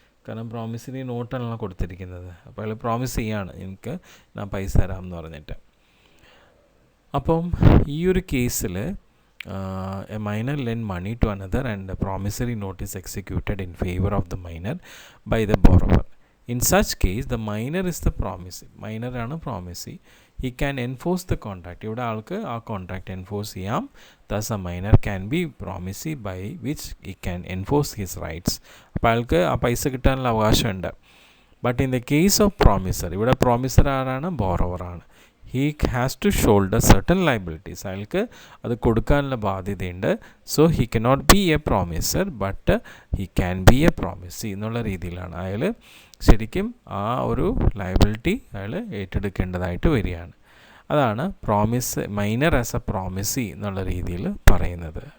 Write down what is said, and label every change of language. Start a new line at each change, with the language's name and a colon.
Malayalam: കാരണം പ്രോമിസറി നോട്ടാണല്ലോ കൊടുത്തിരിക്കുന്നത്. അപ്പോൾ അയാൾ പ്രോമിസ് ചെയ്യാണ് എനിക്ക് ഞാൻ പൈസ തരാം എന്ന് പറഞ്ഞിട്ട്. അപ്പം ഈ ഒരു കേസിൽ
English: A minor lend money to another and promissory note is executed in favour of the minor by the borrower. In such case, the minor is the promisee. Minor ആണ് promisee. He can enforce the contract.
Malayalam: ഇവിടെ ആൾക്ക് ആ contract enforce ചെയ്യാം.
English: Thus, a minor can be promisee by which he can enforce his rights.
Malayalam: അപ്പോൾ അയാൾക്ക് ആ പൈസ കിട്ടാനുള്ള അവകാശമുണ്ട്.
English: but in the case of promisor,
Malayalam: ഇവിടെ പ്രോമിസർ ആരാണ്? ബോറോവറാണ്.
English: he has to shoulder certain liabilities.
Malayalam: അയാൾക്ക് അത് കൊടുക്കാനുള്ള ബാധ്യതയുണ്ട്. So
English: he cannot be a promiser but he can be a promisee
Malayalam: എന്നുള്ള രീതിയിലാണ് അയാൾ ശരിക്കും ആ ഒരു ലയബിലിറ്റി അയാൾ ഏറ്റെടുക്കേണ്ടതായിട്ട് വരികയാണ്. അതാണ് promise minor as A promisee എന്നുള്ള രീതിയിൽ പറയുന്നത്.